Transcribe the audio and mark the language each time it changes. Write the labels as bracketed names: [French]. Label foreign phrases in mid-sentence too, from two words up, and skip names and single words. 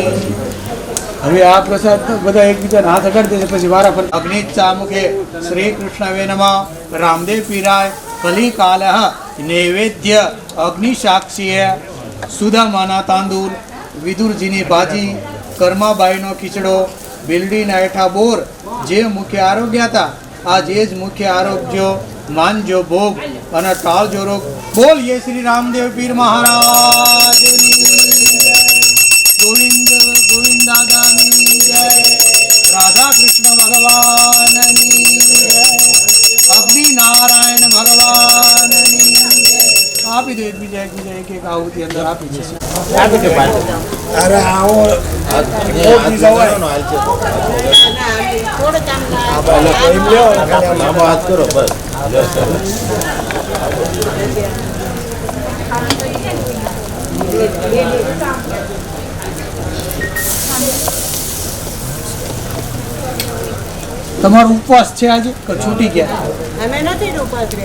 [Gujarati] હવે આ પ્રસાદ બધા એકબીજાના હાથ અગાડી દેશે પછી વારા ફર અગ્નિ ચામુખે [Sanskrit] શ્રી કૃષ્ણવે નમઃ રામદેવ પીરાય [Gujarati] કલિકાલઃ નૈવેદ્ય અગ્નિ સાક્ષીએ સુદામાના તાંદૂળ વિદુરજીની ભાજી કર્માબાઈનો ખીચડો બિલડીના હેઠા બોર જે મુખ્ય આરોગ્ય હતા આ જે જ મુખ્ય આરોગ્ય માનજો ભોગ અને ટાળજો રોગ। બોલીએ શ્રી રામદેવ પીર મહારાજની ગોવિંદ ગોવિંદ દાદાની જય। રાધા કૃષ્ણ ભગવાનની જય। અગ્નિ નારાયણ ભગવાનની જય। આપી દો એક બીજા એક એક આહુતિ અંદર આપી દેશે [Hindi] अरे आओ हाथ करो बस [Gujarati] તમારો ઉપવાસ છે આજે કે છૂટી ગયા? અમે નથી ઉપવાસ રહ્યા